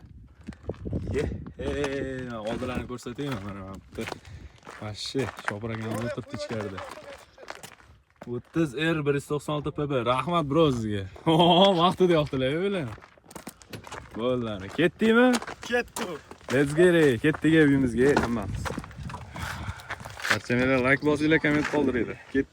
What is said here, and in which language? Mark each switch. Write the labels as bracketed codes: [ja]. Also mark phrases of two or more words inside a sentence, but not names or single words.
[uz] Oldilarini ko'rsataymi? Mana bitta. Вообще, Shopir akam o'tiribdi ichkarida. 30R196PB. Rahmat bro sizga. Vaqtida yoqdilar o'ylar. Bo'ldi. Ketdingmi? Ketdi. [en] Let's get it. [uz] Ketdik uyimizga hammamiz. Barchalar like bosinglar, komment qoldiringlar. Ketdik.